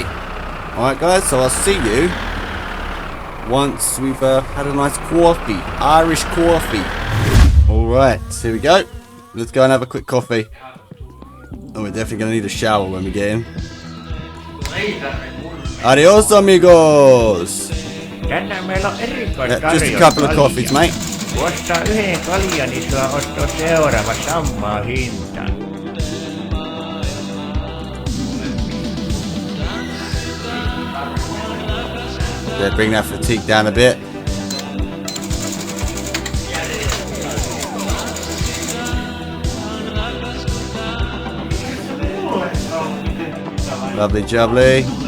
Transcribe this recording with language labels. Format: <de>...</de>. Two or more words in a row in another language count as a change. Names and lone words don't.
<en>Alright guys, so I'll see you once we've had a nice coffee. Irish coffee. Alright, here we go. Let's go and have a quick coffee. Oh, we're definitely going to need a shower when we get in.</en> <es>Adios amigos.</es> <fi>Tänään meillä on erikoistarjous.</fi> <en>Just a couple of coffees, mate.</en> <fi>Kun ostaa yhden kaljan, niin saa ostaa seuraava samaa hintaa.</fi> <en>Yeah, bring that fatigue down a bit. Lovely jubbly.</en>